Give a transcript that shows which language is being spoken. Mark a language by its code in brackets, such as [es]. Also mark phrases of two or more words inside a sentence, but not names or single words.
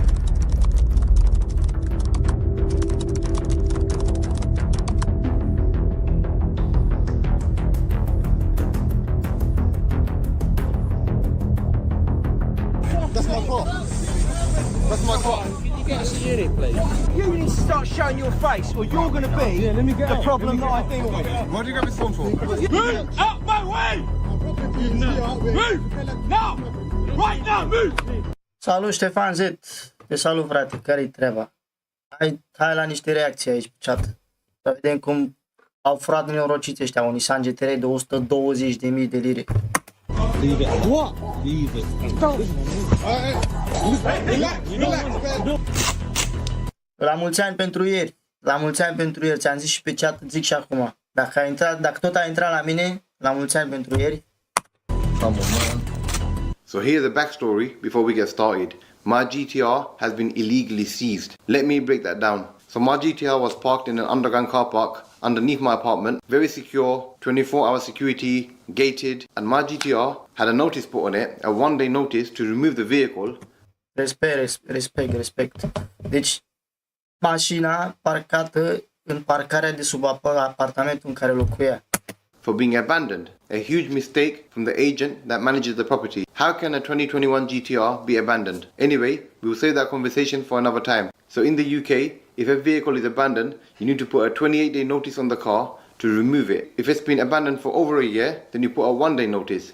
[en] That's my car. That's my car. You get us a unit, please. You need to start showing your face, or you're going to be the problem that I deal with. What do you got this phone for? Move out my way! Move! Now! Right now, move! [ro] Salut Ștefan Z. Te salut, frate, care-i treaba? Hai la niște reacții aici pe chat. Să vedem cum au furat nenorociți ăștia un Nissan GTR de 120.000 de lire. [en] Leave it. What? Leave it. Stop. Relax. [ro] La mulți ani pentru ieri. La mulți ani pentru ieri. Ți-am zis și pe chat, zic și acum. Dacă tot ai intrat la mine, la mulți ani pentru ieri. [en] Come on, man. So here's a backstory before we get started. My GTR has been illegally seized. Let me break that down. So my GTR was parked in an underground car park underneath my apartment. Very secure, 24-hour security, gated. And my GTR had a notice put on it, a one-day notice to remove the vehicle. [ro] Respect. Deci, mașina parcată în parcarea de sub apartamentul în care locuia. [en] For being abandoned. A huge mistake from the agent that manages the property. How can a 2021 GTR be abandoned? Anyway, we'll save that conversation for another time. So in the UK, if a vehicle is abandoned, you need to put a 28-day notice on the car to remove it. If it's been abandoned for over a year, then you put a one-day notice.